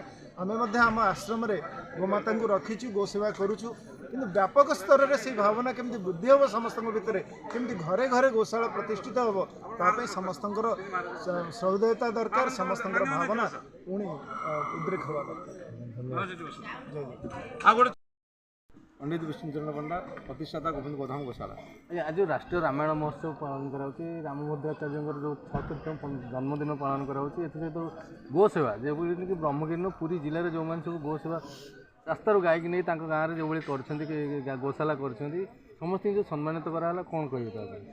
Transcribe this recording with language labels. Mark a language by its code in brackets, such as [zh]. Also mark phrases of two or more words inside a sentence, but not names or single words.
[or] ଆମେ ମଧ୍ୟ ଆମ ଆଶ୍ରମରେ ଗୋମାତାଙ୍କୁ ରଖିଛୁ ଗୋସେବା କରୁଛୁ କିନ୍ତୁ ବ୍ୟାପକ ସ୍ତରରେ ସେହି ଭାବନା କେମିତି ବୃଦ୍ଧି ହେବ ସମସ୍ତଙ୍କ ଭିତରେ କେମିତି ଘରେ ଘରେ ଗୋଶାଳା ପ୍ରତିଷ୍ଠିତ ହେବ ତା ପାଇଁ ସମସ୍ତଙ୍କର ସହୃଦୟତା ଦରକାର ସମସ୍ତଙ୍କର ଭାବନା ପୁଣି ଉଦ୍ରେକ ହେବା ଦରକାର। ପଣ୍ଡିତ ବିଷ୍ଣୁଚରଣ ପଣ୍ଡା ପ୍ରତିଷ୍ଠାତା ଗୋବିନ୍ଦ ଗୋଧାମ ଗୋଶାଳା। ଆଜ୍ଞା ଆଜି ରାଷ୍ଟ୍ରୀୟ ରାମାୟଣ ମହୋତ୍ସବ ପାଳନ କରାଯାଉଛି ରାମଭଦ୍ରାଚାର୍ଯ୍ୟଙ୍କର ଯେଉଁ 76ତମ ଜନ୍ମଦିନ ପାଳନ କରାଯାଉଛି ଏଥିସହିତ ଗୋ ସେବା ଯେଭଳି ବ୍ରହ୍ମଗିରି ପୁରୀ ଜିଲ୍ଲାରେ ଯେଉଁମାନେ ସବୁ ଗୋ ସେବା ରାସ୍ତାରୁ ଗାଈକି ନେଇ ତାଙ୍କ ଗାଁରେ ଯେଉଁଭଳି କରିଛନ୍ତି ଗୋଶାଲା କରିଛନ୍ତି ସମସ୍ତଙ୍କୁ ଯେଉଁ ସମ୍ମାନିତ କରାଗଲା କ'ଣ କହିବେ ତା ପାଇଁ?